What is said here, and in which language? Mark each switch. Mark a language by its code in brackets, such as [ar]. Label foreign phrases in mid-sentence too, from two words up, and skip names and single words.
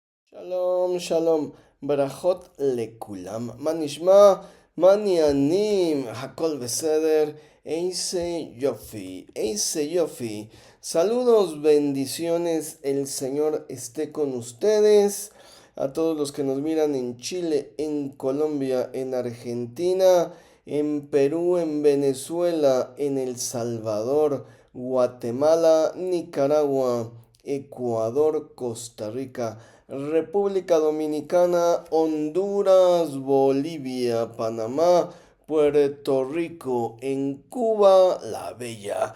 [he] שלום שלום ברכות לכולם מה נשמע מה עניינים הכל בסדר איזה יופי. [es] Saludos, bendiciones, el Señor esté con ustedes. A todos los que nos miran en Chile, en Colombia, en Argentina, en Perú, en Venezuela, en El Salvador, Guatemala, Nicaragua, Ecuador, Costa Rica, República Dominicana, Honduras, Bolivia, Panamá, Puerto Rico, en Cuba, la Bella.